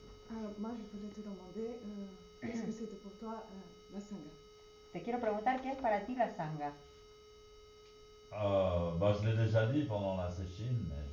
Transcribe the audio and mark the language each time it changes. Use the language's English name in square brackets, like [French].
[French] Alors, moi, je voulais te demander, qu'est-ce que c'était pour toi la Sangha? [Spanish] Te quiero preguntar qué es para ti la sangha. [French] Bah, je l'ai déjà dit pendant la session, mais